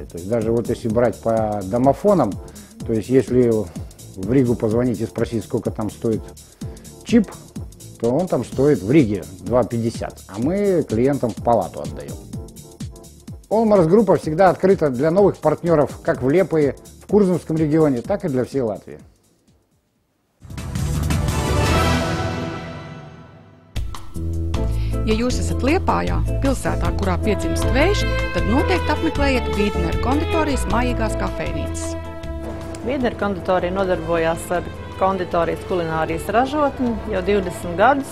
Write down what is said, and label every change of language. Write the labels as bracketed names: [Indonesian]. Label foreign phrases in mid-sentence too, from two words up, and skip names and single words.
[Russian] То есть даже вот если брать по домофонам, то есть если в Ригу позвонить и спросить, сколько там стоит чип, то он там стоит в Риге 2,50, а мы клиентам в палату отдаем. Olmars Grupa всегда открыта для новых партнеров как в Liepāji, в Kurzemском регионе, так и для всей Латвии. [Latvian] Ja jūs esat Liepājā, pilsētā, kurā piedzimst vējš, tad noteikti apmeklējiet Wiedneru konditorijas mājīgās kafejnīcas. Wiedneru konditorija nodarbojās ar konditorijas kulinārijas ražotni jau 20 gadus.